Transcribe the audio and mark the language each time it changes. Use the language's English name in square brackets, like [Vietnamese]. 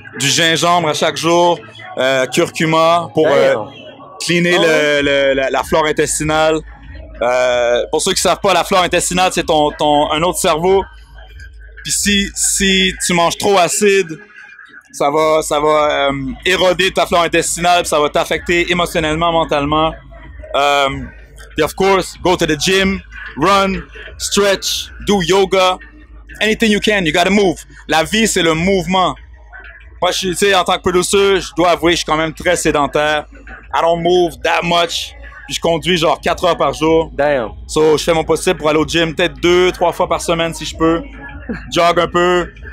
[French] Du gingembre à chaque jour, curcuma pour cleaner la flore intestinale. Pour ceux qui savent pas, la flore intestinale, c'est un autre cerveau. Puis si tu manges trop acide, ça va éroder ta flore intestinale, puis ça va t'affecter émotionnellement, mentalement. [English] Puis of course, go to the gym, run, stretch, do yoga, anything you can, you gotta move. [French] La vie, c'est le mouvement. Moi, tu sais, en tant que producer, je dois avouer, je suis quand même très sédentaire. [English] I don't move that much. [French] Puis je conduis genre 4 heures par jour. [English] Damn. [French] So, je fais mon possible pour aller au gym peut-être 2-3 fois par semaine si je peux. Jog un peu.